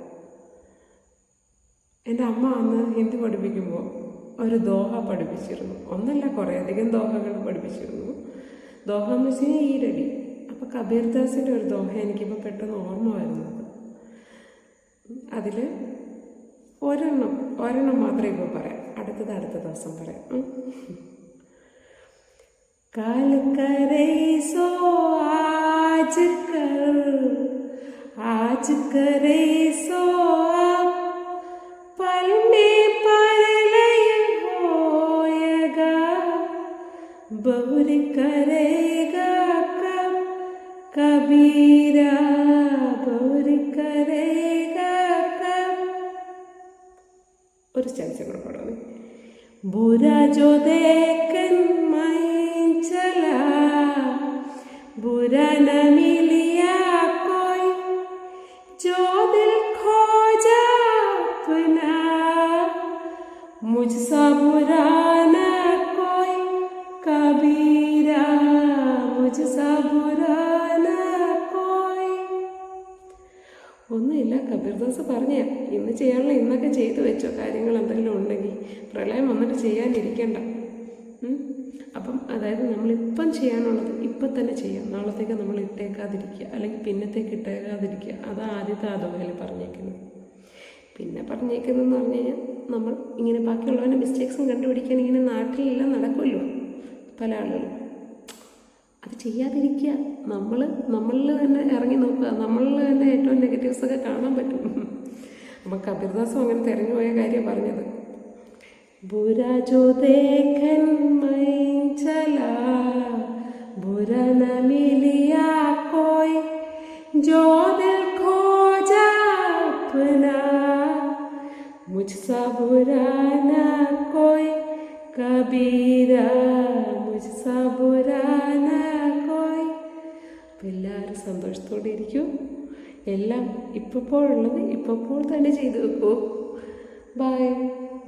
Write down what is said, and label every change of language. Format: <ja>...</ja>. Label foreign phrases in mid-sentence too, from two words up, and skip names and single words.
<ml>എൻ്റെ അമ്മ അന്ന് ഹിന്ദി പഠിപ്പിക്കുമ്പോൾ ഒരു ദോഹ പഠിപ്പിച്ചിരുന്നു. ഒന്നല്ല, കുറേയധികം ദോഹകൾ പഠിപ്പിച്ചിരുന്നു. ദോഹ എന്ന് വെച്ച് കഴിഞ്ഞാൽ ഈരടി. അപ്പോൾ കബീർദാസിൻ്റെ ഒരു ദോഹ എനിക്കിപ്പോൾ പെട്ടെന്ന് ഓർമ്മ വരുന്നത്. അതിൽ ഒരെണ്ണം മാത്രമേ ഇപ്പോൾ പറയാം. അടുത്ത ദിവസം പറയാം.</ml> <hi>काल करे सो आज कर, आज करे सो अब, पल में परलय होएगा, बहुर करेगा कब कबीरा, बहुर करेगा कब.</hi> <ml>ഒരു ചരിത്രം കൂടെ പാടാം.</ml> <hi>बुरा जो देखन चला, बुरा न मिलिया कोई, जो दिल खोजा अपना, मुझसा बुरा न कोई कबीरा, मुझसा बुरा न कोई.</hi> <ml>ഒന്നുമില്ല, കബീർദാസ് പറഞ്ഞ ഇന്ന് ചെയ്യാനുള്ള ഇന്നൊക്കെ ചെയ്തു വെച്ചോ. കാര്യങ്ങൾ എന്തെങ്കിലും ഉണ്ടെങ്കിൽ പ്രളയം വന്നിട്ട് ചെയ്യാനിരിക്കണ്ട. അപ്പം അതായത് നമ്മളിപ്പം ചെയ്യാനുള്ളത് ഇപ്പം തന്നെ ചെയ്യാം. നാളത്തേക്ക് നമ്മൾ ഇട്ടേക്കാതിരിക്കുക, അല്ലെങ്കിൽ പിന്നത്തേക്ക് ഇട്ടേക്കാതിരിക്കുക. അതാണ് ആദ്യത്തെ ദോഹയിൽ പറഞ്ഞേക്കുന്നത്. പിന്നെ പറഞ്ഞേക്കുന്നതെന്ന് പറഞ്ഞു കഴിഞ്ഞാൽ നമ്മൾ ഇങ്ങനെ ബാക്കിയുള്ളവൻ്റെ മിസ്റ്റേക്സും കണ്ടുപിടിക്കാൻ ഇങ്ങനെ നാട്ടിലെല്ലാം നടക്കുമല്ലോ പല ആളുകളും. അത് ചെയ്യാതിരിക്കുക. നമ്മളിൽ തന്നെ ഇറങ്ങി നോക്കുക. നമ്മളിൽ തന്നെ ഏറ്റവും നെഗറ്റീവ്സൊക്കെ കാണാൻ പറ്റും. അപ്പം കബീർദാസും അങ്ങനെ തിരഞ്ഞു പോയ കാര്യം പറഞ്ഞത്.</ml> <hi>बुरा जो देखन मैं चला, बुरा न मिलिया कोई, जो दिल खोजा अपना, मुझसा बुरा न कोई कबीरा, मुझसा बुरा न कोई.</hi> <ml>അപ്പം എല്ലാവരും സന്തോഷത്തോടെ ഇരിക്കൂ. എല്ലാം ഇപ്പോഴുള്ളത് ഇപ്പോൾ തന്നെ ചെയ്തു വെക്കൂ. ബൈ.</ml>